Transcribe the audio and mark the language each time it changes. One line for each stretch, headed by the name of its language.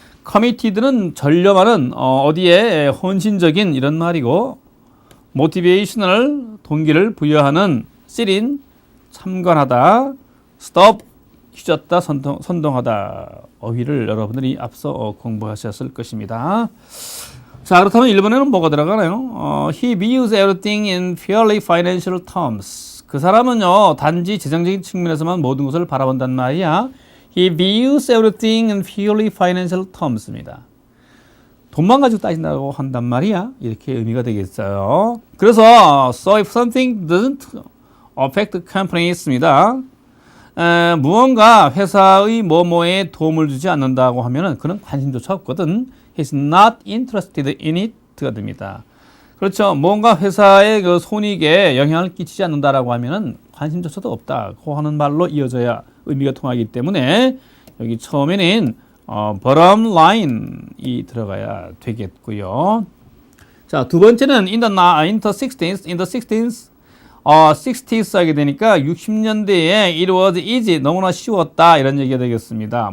Korean: committed는 전념하는 어디에 헌신적인 이런 말이고, 모티베이셔널 동기를 부여하는, sit in 참관하다, stop 휘젓다, 선동하다. 어휘를 여러분들이 앞서 공부하셨을 것입니다. 자, 그렇다면 1번에는 뭐가 들어가나요?
English: He views everything in purely financial terms.
Korean: 그 사람은요, 단지 재정적인 측면에서만 모든 것을 바라본단 말이야.
English: He views everything in purely financial terms입니다.
Korean: 돈만 가지고 따진다고 한단 말이야. 이렇게 의미가 되겠어요.
English: 그래서 so if something doesn't affect the company입니다.
Korean: 무언가 회사의 뭐뭐에 도움을 주지 않는다고 하면은 그는 관심조차 없거든.
English: He's not interested in it가 됩니다.
Korean: 그렇죠. 뭔가 회사의 그 손익에 영향을 끼치지 않는다라고 하면은 관심조차도 없다고 하는 말로 이어져야 의미가 통하기 때문에 여기 처음에는 bottom line이 들어가야 되겠고요. 자, 두 번째는 in the 60s, 60s 하게 되니까 60년대에
English: it was easy,
Korean: 너무나 쉬웠다 이런 얘기가 되겠습니다.